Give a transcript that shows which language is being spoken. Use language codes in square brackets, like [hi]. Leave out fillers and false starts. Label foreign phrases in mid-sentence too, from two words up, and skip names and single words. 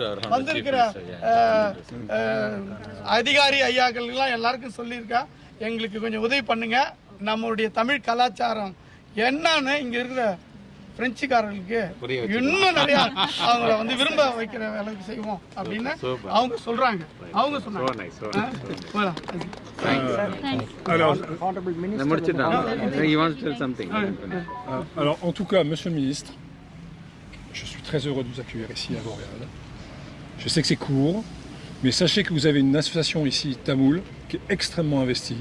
[ta] வந்திருக்கிற அதிகாரி ஐயாக்கள்லாம் எல்லாருக்கும் சொல்லியிருக்கா, எங்களுக்கு கொஞ்சம் உதவி பண்ணுங்க. நம்மளுடைய தமிழ் கலாச்சாரம் என்னன்னு இங்க இருக்கிற பிரெஞ்சுக்காரர்களுக்கு இன்னும் நிறைய அவங்கள வந்து விரும்ப வைக்கிற வேலைக்கு செய்வோம் அப்படின்னு அவங்க சொல்றாங்க. அவங்க சொன்னாங்க. [fr] Alors, en tout cas, Monsieur le Ministre, je suis très heureux de vous accueillir ici à Montréal. Je sais que c'est court, mais sachez que vous avez une association ici, Tamoul, qui est extrêmement investie.